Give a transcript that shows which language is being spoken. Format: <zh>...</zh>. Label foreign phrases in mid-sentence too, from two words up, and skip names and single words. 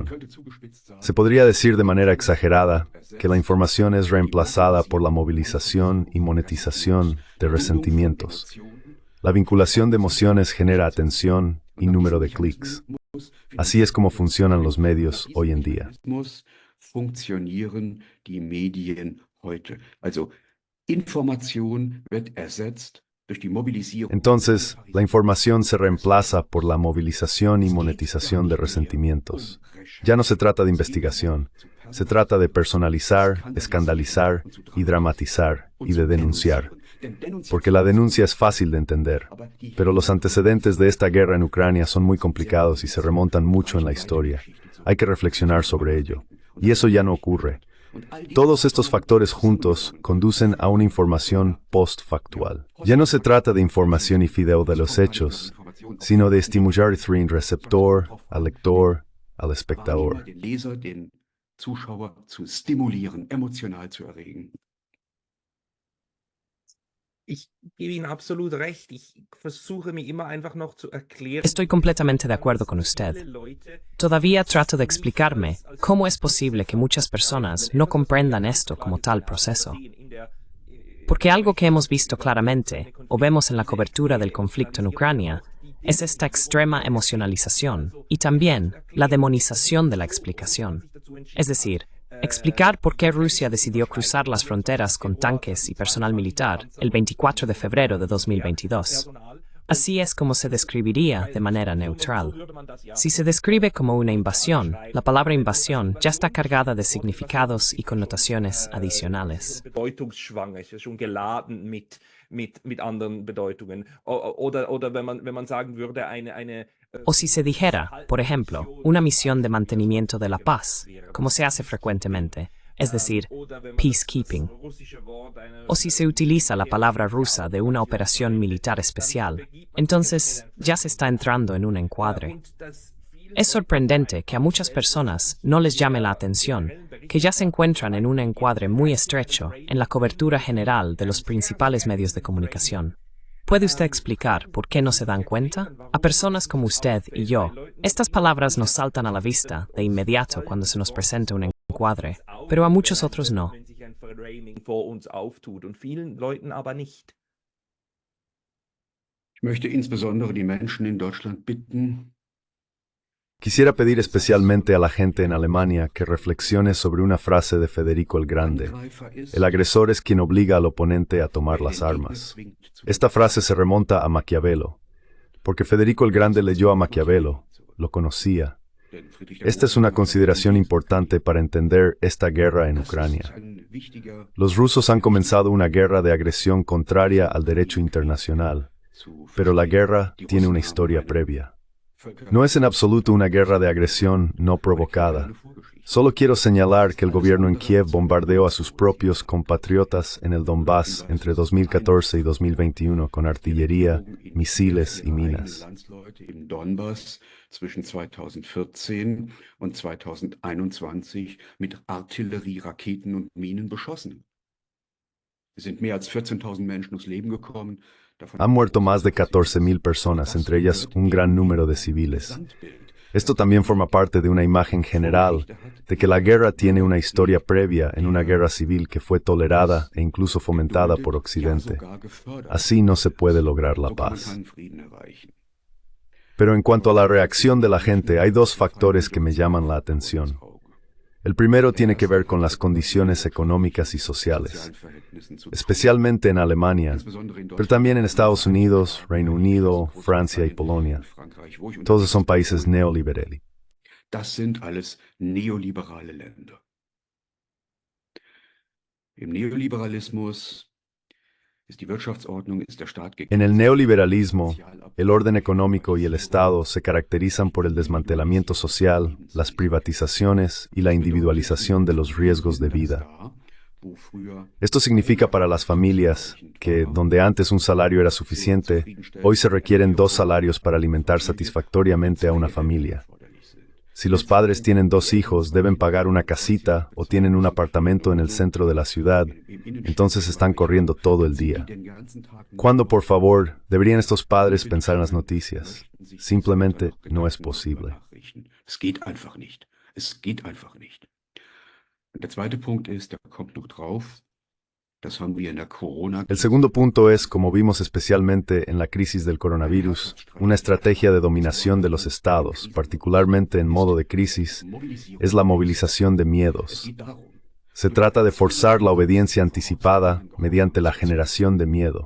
<es>Se podría decir de manera exagerada que la información es reemplazada por la movilización y monetización de resentimientos. La vinculación de emociones genera atención y número de clics. Así es como funcionan los medios hoy en día.</es> <de>Funktionieren die Medien heute. Also Information wird ersetzt durch die Mobilisierung.</de> <es>Entonces, la información se reemplaza por la movilización y monetización de resentimientos. Ya no se trata de investigación, se trata de personalizar, escandalizar y dramatizar y de denunciar. Porque la denuncia es fácil de entender, pero los antecedentes de esta guerra en Ucrania son muy complicados y se remontan mucho en la historia. Hay que reflexionar sobre ello. Y eso ya no ocurre. Todos estos factores juntos conducen a una información postfactual. Ya no se trata de información y fideo de los hechos, sino de estimular el receptor, al lector, al espectador.</es> <de>Den Leser, den Zuschauer zu stimulieren, emotional zu erregen. Ich gebe Ihnen absolut recht. Ich versuche mir immer einfach noch zu erklären.</de> <es>Estoy completamente de acuerdo con usted. Todavía trato de explicarme cómo es posible que muchas personas no comprendan esto como tal proceso. Porque algo que hemos visto claramente, o vemos en la cobertura del conflicto en Ucrania, es esta extrema emocionalización y también la demonización de la explicación. Es decir, explicar por qué Rusia decidió cruzar las fronteras con tanques y personal militar el 24 de febrero de 2022. Así es como se describiría de manera neutral. Si se describe como una invasión, la palabra invasión ya está cargada de significados y connotaciones adicionales.</es> <de>Bedeutungsschwanger, ist ja schon geladen mit anderen Bedeutungen. Oder wenn man sagen würde, eine</de> <es>O si se dijera, por ejemplo, una misión de mantenimiento de la paz, como se hace frecuentemente, es decir, peacekeeping. O si se utiliza la palabra rusa de una operación militar especial, entonces ya se está entrando en un encuadre. Es sorprendente que a muchas personas no les llame la atención que ya se encuentran en un encuadre muy estrecho en la cobertura general de los principales medios de comunicación. ¿Puede usted explicar por qué no se dan cuenta? A personas como usted y yo, estas palabras nos saltan a la vista de inmediato cuando se nos presenta un encuadre, pero a muchos otros no.</es> <de>wenn sich ein Framing vor uns auftut und vielen Leuten aber nicht. Ich möchte insbesondere die Menschen in Deutschland bitten,</de> <es>Quisiera pedir especialmente a la gente en Alemania que reflexione sobre una frase de Federico el Grande.</es> <de>Angreifer ist,</de> <es>El agresor es quien obliga al oponente a tomar las armas. Esta frase se remonta a Maquiavelo, porque Federico el Grande leyó a Maquiavelo, lo conocía. Esta es una consideración importante para entender esta guerra en Ucrania. Los rusos han comenzado una guerra de agresión contraria al derecho internacional, pero la guerra tiene una historia previa. No es en absoluto una guerra de agresión no provocada. Solo quiero señalar que el gobierno en Kiev bombardeó a sus propios compatriotas en el Donbass entre 2014 y 2021 con artillería, misiles y minas.</es> <de>Im Donbass zwischen 2014 und 2021 mit Artillerie, Raketen und Minen beschossen. Es sind mehr als 14.000 Menschen ums Leben gekommen.</de> <es>Han muerto más de 14,000 personas, entre ellas un gran número de civiles. Esto también forma parte de una imagen general de que la guerra tiene una historia previa en una guerra civil que fue tolerada e incluso fomentada por Occidente. Así no se puede lograr la paz. Pero en cuanto a la reacción de la gente, hay dos factores que me llaman la atención. El primero tiene que ver con las condiciones económicas y sociales, especialmente en Alemania, pero también en Estados Unidos, Reino Unido, Francia y Polonia. Todos son países neoliberales.</es> <de>Das sind alles neoliberale Länder. Im Neoliberalismus ist die Wirtschaftsordnung, ist der Staat</de> <es>En el neoliberalismo, el orden económico y el Estado se caracterizan por el desmantelamiento social, las privatizaciones y la individualización de los riesgos de vida. Esto significa para las familias que, donde antes un salario era suficiente, hoy se requieren 2 salarios para alimentar satisfactoriamente a una familia. Si los padres tienen 2 hijos, deben pagar una casita o tienen un apartamento en el centro de la ciudad, entonces están corriendo todo el día. ¿Cuándo, por favor, deberían estos padres pensar en las noticias? Simplemente no es posible.</es> <de>Es geht einfach nicht. Es geht einfach nicht. Und der zweite Punkt ist, da kommt noch drauf, das haben wir in der Corona.</de> <es>El segundo punto es, como vimos especialmente en la crisis del coronavirus, una estrategia de dominación de los estados, particularmente en modo de crisis, es la movilización de miedos. Se trata de forzar la obediencia anticipada mediante la generación de miedo.</es>